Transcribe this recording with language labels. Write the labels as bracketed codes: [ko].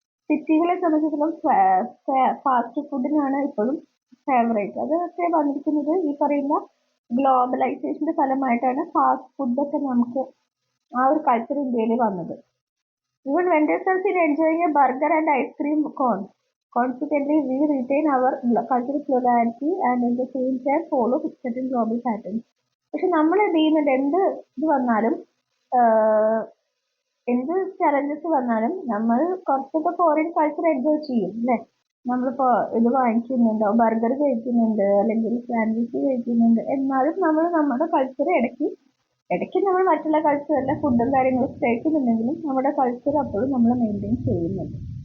[ml] സിറ്റികളെ സംബന്ധിച്ചിടത്തോളം ഫാസ്റ്റ് ഫുഡിനാണ് ഇപ്പോഴും ഫേവറേറ്റ്. അതൊക്കെ വന്നിരിക്കുന്നത് ഈ പറയുന്ന ഗ്ലോബലൈസേഷന്റെ ഫലമായിട്ടാണ് ഫാസ്റ്റ് ഫുഡൊക്കെ നമുക്ക് ആ ഒരു കൾച്ചർ ഇന്ത്യയിൽ വന്നത്. [en] Even vendors are seen enjoying a burger and ice cream cone. Consequently, we retain our cultural plurality and at the same time follow certain global patterns. [ml] പക്ഷെ നമ്മൾ എന്ത് ചെയ്യുന്നുണ്ട്, എന്ത് ഇത് വന്നാലും എന്ത് ചലഞ്ചസ് വന്നാലും നമ്മൾ കുറച്ചൊക്കെ ഫോറിൻ കൾച്ചർ എൻജോയ് ചെയ്യും അല്ലേ. നമ്മളിപ്പോ ഇത് വാങ്ങിക്കുന്നുണ്ടോ, ബർഗർ കഴിക്കുന്നുണ്ട് അല്ലെങ്കിൽ സാൻഡ്വിച്ച് കഴിക്കുന്നുണ്ട്, എന്നാലും നമ്മൾ നമ്മുടെ കൾച്ചർ ഇടയ്ക്ക് നമ്മൾ മറ്റുള്ള കൾച്ചറിലെ ഫുഡും കാര്യങ്ങളും കഴിക്കുന്നുണ്ടെങ്കിലും നമ്മുടെ കൾച്ചർ അപ്പോഴും നമ്മൾ മെയിൻറ്റെയിൻ ചെയ്യുന്നുണ്ട്.